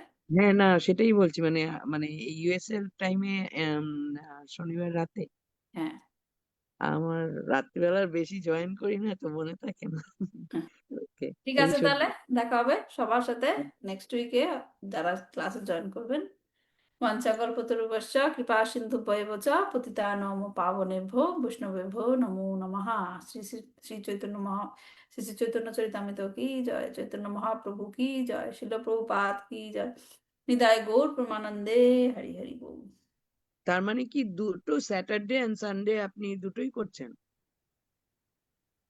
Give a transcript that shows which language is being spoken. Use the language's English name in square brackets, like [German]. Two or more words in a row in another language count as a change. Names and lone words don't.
[Bangla] হ্যাঁ, না সেটাই বলছি, মানে মানে ইউএস এর টাইমে শনিবার রাতে। হ্যাঁ। আমার রাত্রিবেলার বেশি জয়েন করি না, তো মনে থাকে না। হ্যাঁ, ওকে। ঠিক এই আছে, শুধু তাহলে দেখা হবে সবার সাথে [English] next week, [Bangla] যারা ক্লাসে জয়েন করবেন। [Sanskrit] ওয়াঞ্চাকল্পতরুভ্যশ্চ কৃপা সিন্ধুভ্যেব চ পতিতানাং পাবনেভ্যো বৈষ্ণবেভ্যো নমো নমঃ। [Bangla] শ্রী শ্রী শ্রী চৈতন্য শ্রী শ্রী চৈতন্য চরিতামৃত কি জয়, চৈতন্য মহাপ্রভু কি জয়, শিল প্রভুপাদ কি জয়, নিতাই গৌর প্রেমানন্দে, হরি হরি বল। তার মানে কি দুটো [English] Saturday and Sunday [Bangla] আপনি দুটোই করছেন? এই সানডেতে